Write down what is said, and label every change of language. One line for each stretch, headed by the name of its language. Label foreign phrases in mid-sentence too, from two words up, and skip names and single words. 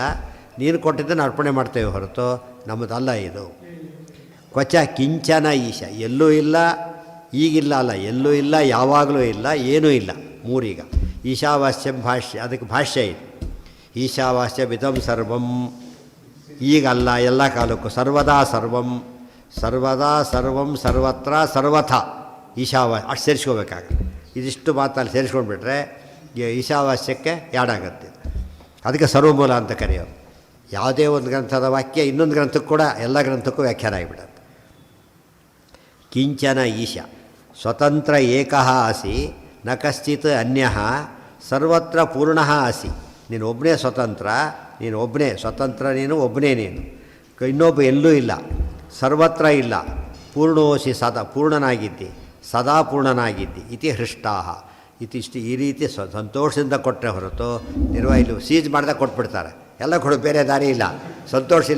Kannada: ನೀನು ಕೊಟ್ಟಿದ್ದನ್ನು ಅರ್ಪಣೆ ಮಾಡ್ತೇವೆ ಹೊರತು ನಮ್ಮದಲ್ಲ ಇದು.
Sanskrit: ಕ್ವಚ ಕಿಂಚನ ಈಶ,
Kannada: ಎಲ್ಲೂ ಇಲ್ಲ, ಈಗಿಲ್ಲ ಅಲ್ಲ, ಎಲ್ಲೂ ಇಲ್ಲ, ಯಾವಾಗಲೂ ಇಲ್ಲ, ಏನೂ ಇಲ್ಲ. ಮೂರೀಗ ಈಶಾವಾಸ್ಯಂ ಭಾಷ್ಯ, ಅದಕ್ಕೆ ಭಾಷ್ಯ ಇದೆ.
Sanskrit: ಈಶಾವಾಸ್ಯವಿದಂ ಸರ್ವಂ,
Kannada: ಈಗಲ್ಲ ಎಲ್ಲ ಕಾಲಕ್ಕೂ,
Sanskrit: ಸರ್ವದಾ ಸರ್ವಂ, ಸರ್ವದಾ ಸರ್ವಂ ಸರ್ವತ್ರ ಸರ್ವಥಾ
Kannada: ಅಷ್ಟು ಸೇರಿಸ್ಕೋಬೇಕಾಗುತ್ತೆ. ಇದಿಷ್ಟು ಮಾತಲ್ಲಿ ಸೇರಿಸ್ಕೊಂಡ್ಬಿಟ್ರೆ ಈಶಾವಾಸ್ಯಕ್ಕೆ ಯಾಡಾಗತ್ತೆ. ಅದಕ್ಕೆ ಸರ್ವಮೂಲ ಅಂತ ಕರೆಯೋದು. ಯಾವುದೇ ಒಂದು ಗ್ರಂಥದ ವಾಕ್ಯ ಇನ್ನೊಂದು ಗ್ರಂಥಕ್ಕೂ ಕೂಡ, ಎಲ್ಲ ಗ್ರಂಥಕ್ಕೂ ವ್ಯಾಖ್ಯಾನ ಆಗಿಬಿಡುತ್ತೆ.
Sanskrit: ಕಿಂಚನ ಈಶ ಸ್ವತಂತ್ರ ಏಕಃ ಅಸಿ ನ ಕಶ್ಚಿತ್ ಅನ್ಯಃ ಸರ್ವತ್ರ ಪೂರ್ಣಃ ಅಸಿ.
Kannada: ನೀನು ಒಬ್ಬನೇ ಸ್ವತಂತ್ರ, ನೀನು ಒಬ್ಬನೇ ಸ್ವತಂತ್ರ, ನೀನು ಒಬ್ಬನೇ, ನೀನು ಇನ್ನೊಬ್ಬ ಎಲ್ಲೂ ಇಲ್ಲ, ಸರ್ವತ್ರ ಇಲ್ಲ, ಪೂರ್ಣೋಸಿ ಸದಾ ಪೂರ್ಣನಾಗಿದ್ದಿ, ಸದಾ ಪೂರ್ಣನಾಗಿದ್ದಿ
Sanskrit: ಇತಿ ಹೃಷ್ಟಾಹ.
Kannada: ಇತಿಷ್ಟು ಈ ರೀತಿ ಸಂತೋಷದಿಂದ ಕೊಟ್ಟರೆ ಹೊರತು ನಿರ್ವಹಿಲು ಸೀಜ್ ಮಾಡಿದಾಗ ಕೊಟ್ಬಿಡ್ತಾರೆ, ಎಲ್ಲ ಕೊಡು, ಬೇರೆ ದಾರಿ ಇಲ್ಲ, ಸಂತೋಷ ಇಲ್ಲ.